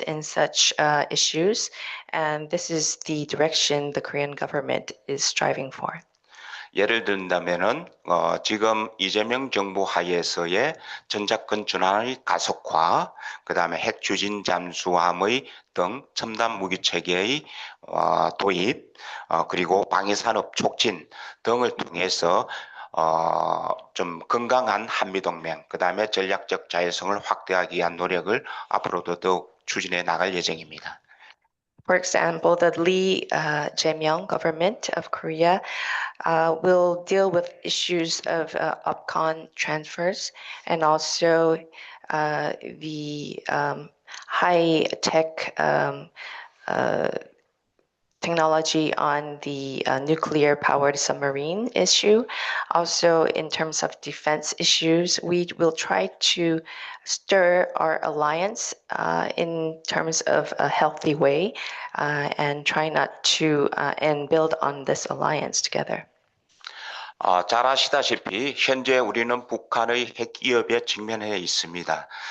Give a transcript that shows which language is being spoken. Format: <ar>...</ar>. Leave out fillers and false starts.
<en>in such issues, and this is the direction the Korean government is striving for.</en> <ko>예를 든다면은 지금 이재명 정부 하에서의 전작권 전환의 가속화, 그 다음에 핵 추진 잠수함의 등 첨단 무기 체계의 도입, 그리고 방위산업 촉진 등을 통해서 좀 건강한 한미동맹, 그 다음에 전략적 자율성을 확대하기 위한 노력을 앞으로도 더욱 추진해 나갈 예정입니다.</ko> <en>For example, the Lee Jae-myung government of Korea will deal with issues of upcon transfers and also the high-tech technology on the nuclear-powered submarine issue. Also, in terms of defense issues, we will try to stir our alliance in terms of a healthy way and try not to and build on this alliance together.</en> <ko>잘 아시다시피 현재 우리는 북한의 핵 위협에 직면해 있습니다.</ko>